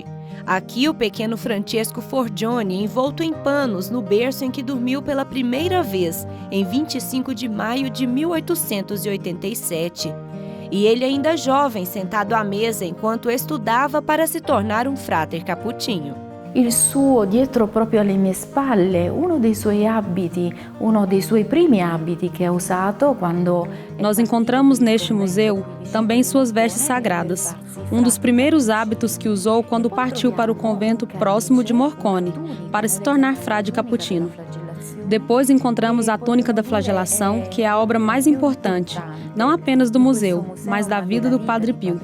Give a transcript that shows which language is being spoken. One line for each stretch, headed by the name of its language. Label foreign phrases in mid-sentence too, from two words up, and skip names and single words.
Portuguese: Aqui o pequeno Francesco Forgione, envolto em panos no berço em que dormiu pela primeira vez, em 25 de maio de 1887. E ele ainda jovem, sentado à mesa enquanto estudava para se tornar um frater capuchinho.
Italian: Il suo, dietro proprio alle mie spalle, uno dei suoi abiti, uno dei suoi primi abiti che ha usato quando...
Portuguese: Nós encontramos neste museu também suas vestes sagradas, um dos primeiros hábitos que usou quando partiu para o convento próximo de Morcone, para se tornar frade capuchino. Depois encontramos a túnica da flagelação, que é a obra mais importante, não apenas do museu, mas da vida do Padre Pio.